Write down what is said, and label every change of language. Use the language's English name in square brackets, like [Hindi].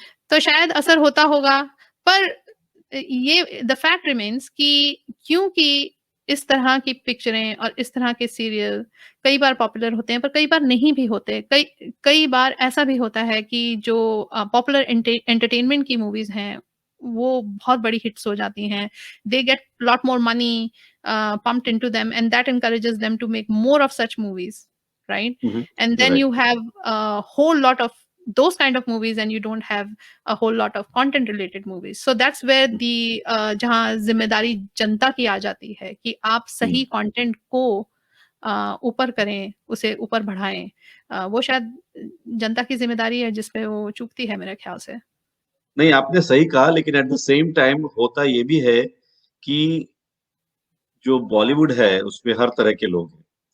[Hindi] तो शायद असर होता होगा पर ये [English] the fact remains [Hindi] कि क्योंकि इस तरह की पिक्चरें और इस तरह के सीरियल कई बार पॉपुलर होते हैं पर कई बार नहीं भी होते। कई कई बार ऐसा भी होता है कि जो पॉपुलर एंटरटेनमेंट की मूवीज़ हैं, वो बहुत बड़ी हिट्स हो जाती हैं। [English] They get lot more money pumped into them and that encourages them to make more of such movies, right? Hmm, hmm. And then right. you have a whole lot of those kind of movies and you don't have a whole lot of content related movies. So that's where hmm, [Hindi] the जहाँ ज़िम्मेदारी जनता की आ जाती है कि आप हुँ। सही content को ऊपर करें, उसे ऊपर बढ़ाएँ। वो शायद जनता की ज़िम्मेदारी है जिस पे वो चूकती है मेरे ख़्याल से। नहीं, आपने सही कहा लेकिन [English] at the same time [Hindi] होता ये भी है कि जो बॉलीवुड है, उसमें हर तरह के लोग हैं।